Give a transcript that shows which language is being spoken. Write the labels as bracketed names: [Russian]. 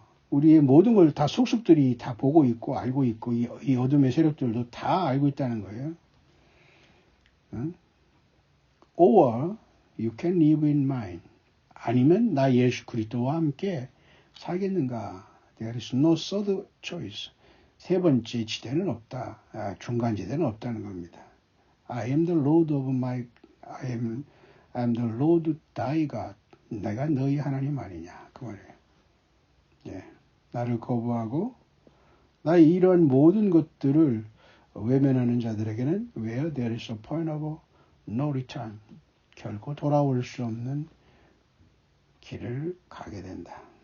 [Korean] 우리의 모든 걸 다 속속들이 다 보고 있고 알고 있고 이 어둠의 세력들도 다 알고 있다는 거예요. [English] Or you can live in mine. [Korean] 아니면 나 예수 그리스도와 함께 살겠는가? [English] There is no third choice. [Korean] 세 번째 지대는 없다. 중간 지대는 없다는 겁니다. [English] I am the Lord of I am the Lord thy God. [Korean] 내가 너희 하나님 아니냐 그 말이에요. 예, 나를 거부하고 나 이런 모든 것들을 외면하는 자들에게는 [English] where there is a point of no return. [Korean] 결코 돌아올 수 없는 길을 가게 된다.